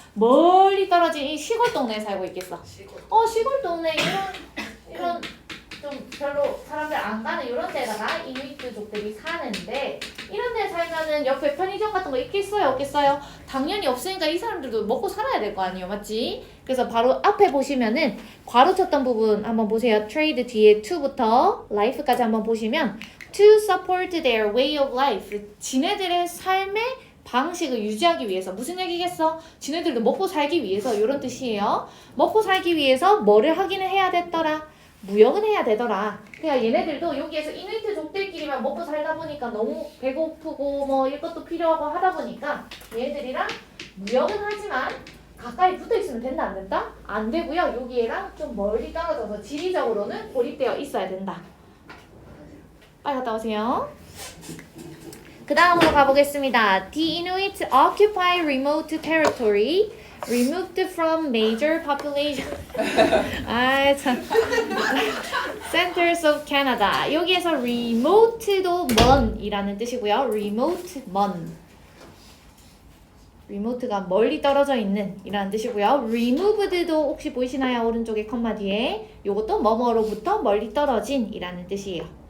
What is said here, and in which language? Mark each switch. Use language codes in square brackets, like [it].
[ko] 멀리 떨어진 이 시골 동네에 살고 있겠어? 시골 동네 이런 좀 별로 사람들 안 가는 이런 데다가 이누이트족들이 사는데 이런 데 살면은 옆에 편의점 같은 거 있겠어요? 없겠어요? 당연히 없으니까 이 사람들도 먹고 살아야 될 거 아니에요? 맞지? 그래서 바로 앞에 보시면은 괄호 쳤던 부분 한번 보세요. [en] trade 뒤에 to부터 life까지 [ko] 한번 보시면 [en] to support their way of life. [ko] 지네들의 삶의 방식을 유지하기 위해서. 무슨 얘기겠어? 지네들도 먹고 살기 위해서 이런 뜻이에요. 먹고 살기 위해서 뭐를 하기는 해야 됐더라? 무역은 해야 되더라. 그러니까 얘네들도 여기에서 이누이트족들끼리만 먹고 살다 보니까 너무 배고프고 뭐 이것도 필요하고 하다 보니까 얘네들이랑 무역은 하지만 가까이 붙어 있으면 된다 안 된다? 안 되고요. 여기랑 좀 멀리 떨어져서 지리적으로는 고립되어 있어야 된다. 빨리 갔다 오세요. 그 다음으로 가보겠습니다. [en] The Inuit occupy remote territory removed from major population 참. centers of Canada. [ko] 여기에서 remote도 먼이라는 뜻이고요. remote 먼. remote가 멀리 떨어져 있는 이라는 뜻이고요. removed도 혹시 보이시나요? 오른쪽에 컴마 뒤에 요것도 뭐뭐로부터 멀리 떨어진 이라는 뜻이에요.